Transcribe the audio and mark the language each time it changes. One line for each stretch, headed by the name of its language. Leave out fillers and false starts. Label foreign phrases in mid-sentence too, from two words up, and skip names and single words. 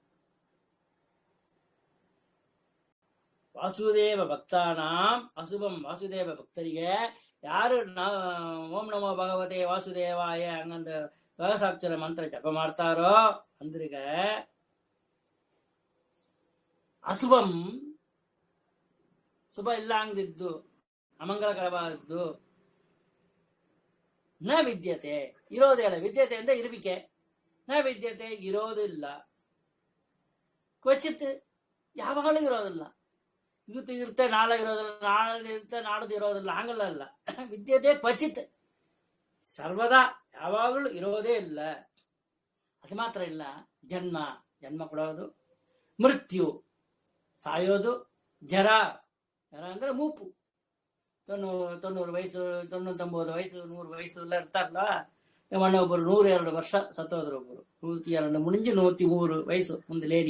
Sanskrit: ವಾಸುದೇವ ಭಕ್ತಾನಾಂ ಅಶುಭಂ,
Kannada: ವಾಸುದೇವ ಭಕ್ತರಿಗೆ ಯಾರು
Sanskrit: ಓಂ ನಮೋ ಭಗವತೆ ವಾಸುದೇವಾಯ
Kannada: ಹಂಗಂತ ಸಹಸ್ರಾಕ್ಷರ ಮಂತ್ರ ಜಪ ಮಾಡ್ತಾರೋ ಅಂದ್ರಿಗೆ ಅಶುಭಂ, ಶುಭ ಇಲ್ಲ ಅಂದಿದ್ದು, ಅಮಂಗಳಕರವಾದದ್ದು,
Sanskrit: ನ ವಿದ್ಯತೆ
Kannada: ಇರೋದೇ ಇಲ್ಲ. ವಿದ್ಯತೆ ಅಂದ್ರೆ ಇರುವಿಕೆ,
Sanskrit: ನ ವಿದ್ಯತೆ
Kannada: ಇರೋದಿಲ್ಲ. ಕ್ವಚಿತ್ ಯಾವಾಗಲೂ ಇರೋದಿಲ್ಲ. ಇವತ್ತು ಇರುತ್ತೆ ನಾಳೆ ಇರೋದಿಲ್ಲ, ನಾಳೆ ಇರುತ್ತೆ ನಾಡದು ಇರೋದಿಲ್ಲ, ಹಂಗಲ್ಲ ಅಲ್ಲ.
Sanskrit: ವಿದ್ಯತೆ ಕ್ವಚಿತ್,
Kannada: ಸರ್ವದಾ ಯಾವಾಗಲೂ ಇರೋದೇ ಇಲ್ಲ. ಅದು ಮಾತ್ರ ಇಲ್ಲ, ಜನ್ಮ ಕೊಡೋದು, ಮೃತ್ಯು ಸಾಯೋದು, ಜರ ಅಂದ್ರೆ ಮೂಪು, 90 ವಯಸ್ಸು, 99 ವಯಸ್ಸು, 100 ವಯಸ್ಸು ಎಲ್ಲ ಇರ್ತಾರಲ್ಲ. ಒಬ್ಬರು 102 ವರ್ಷ ಸತ್ತೋದ್ರು, ಒಬ್ಬರು 102 ಮುಡಿಂಜು 103 ವಯಸ್ಸು ಒಂದು ಲೇಡಿ.